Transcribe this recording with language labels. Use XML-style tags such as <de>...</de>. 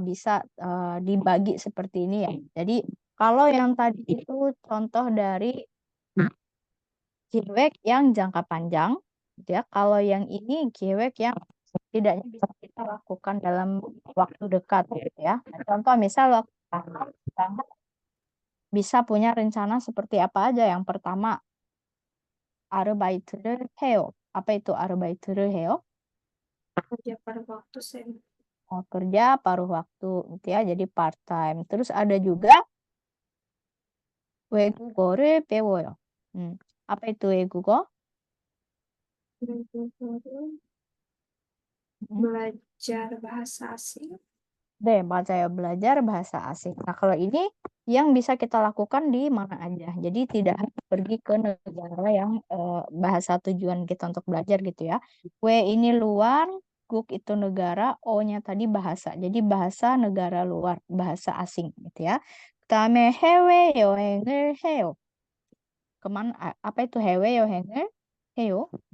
<id>Bisa dibagi seperti ini ya. Jadi kalau yang tadi itu contoh dari keyword yang jangka panjang, gitu ya. Kalau yang ini keyword yang setidaknya bisa kita lakukan dalam waktu dekat, gitu ya. Nah, contoh misal waktu bisa punya rencana seperti apa aja. Yang pertama,</id> <ko>아르바이트를 해요.</ko> <id>Apa itu</id> <ko>아르바이트를 해요?</ko> <id>Kerja pada waktu saya. Oh, kerja paruh waktu gitu ya, jadi part time. Terus ada juga</id> <ko>외국어를 배워요.</ko> <id>Apa itu 외국어? Hmm. Belajar bahasa asing. Deh, saya belajar bahasa asing. Nah, kalau ini yang bisa kita lakukan di mana aja. Jadi tidak harus pergi ke negara yang bahasa tujuan kita untuk belajar gitu ya. W ini luar, guk itu negara, O-nya tadi bahasa. Jadi bahasa negara luar, bahasa asing gitu ya.</id> <ko>그다음에 해외여행을 해요.</ko> <id>Kemana? Apa itu</id> <ko>해외여행을 해요?</ko>